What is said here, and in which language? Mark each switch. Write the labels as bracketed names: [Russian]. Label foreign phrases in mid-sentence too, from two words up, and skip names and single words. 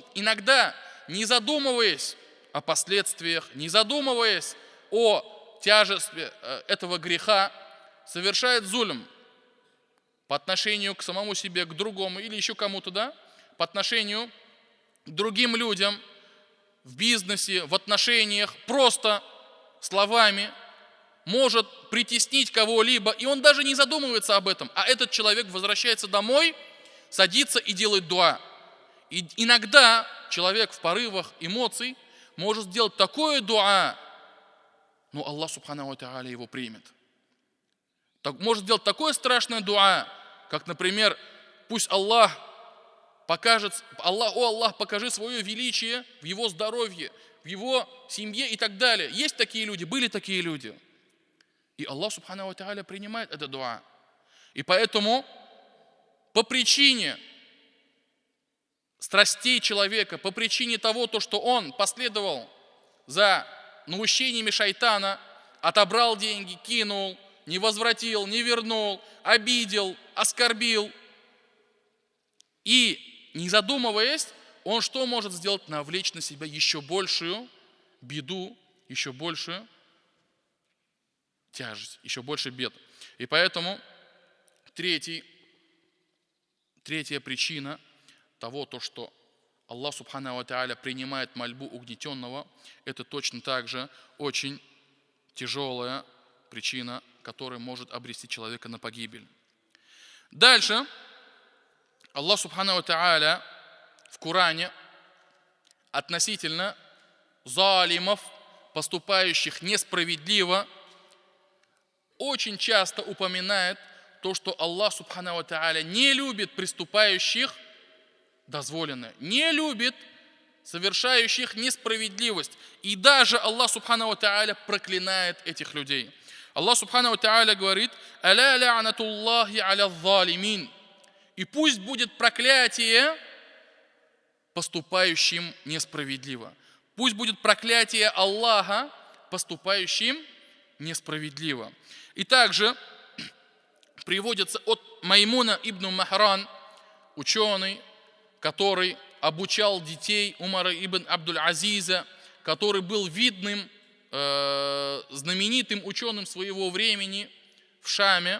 [Russian] иногда, не задумываясь о последствиях, не задумываясь о тяжести этого греха, совершает зулм по отношению к самому себе, к другому или еще кому-то, да, по отношению к другим людям в бизнесе, в отношениях, просто словами, может притеснить кого-либо, и он даже не задумывается об этом, а этот человек возвращается домой, садится и делает дуа. И иногда человек в порывах эмоций может сделать такое дуа, но [Arabic] الله سبحانه وتعالى [Russian] его примет. Может сделать такое страшное дуа, как, например, пусть Аллах покажет, Аллах, покажи свое величие в его здоровье, в его семье и так далее. Есть такие люди, были такие люди. И [Arabic] الله سبحانه وتعالى [Russian] принимает это дуа. И поэтому по причине страстей человека, по причине того, что он последовал за наущениями шайтана, отобрал деньги, кинул, не возвратил, не вернул, обидел, оскорбил. И не задумываясь, он что может сделать? Навлечь на себя еще большую беду, еще большую тяжесть, еще больше бед. И поэтому третья причина того, что [Arabic] الله سبحانه وتعالى [Russian] принимает мольбу угнетенного, это точно так же очень тяжелая причина, которая может обрести человека на погибель. Дальше [Arabic] الله سبحانه وتعالى [Russian] в Коране относительно залимов, поступающих несправедливо, очень часто упоминает то, что [Arabic] الله سبحانه وتعالى [Russian] не любит приступающих дозволенное, не любит совершающих несправедливость. И даже [Arabic] الله سبحانه وتعالى [Russian] проклинает этих людей. [Arabic] الله سبحانه وتعالى [Russian] говорит: [Arabic] «ألا لعنة الله على الظالمين». [Russian] И пусть будет проклятие поступающим несправедливо. Пусть будет проклятие Аллаха поступающим несправедливо. И также приводится от Маймуна ибн Махран, ученый, который обучал детей Умара ибн Абдуль-Азиза, который был видным, знаменитым ученым своего времени в Шаме.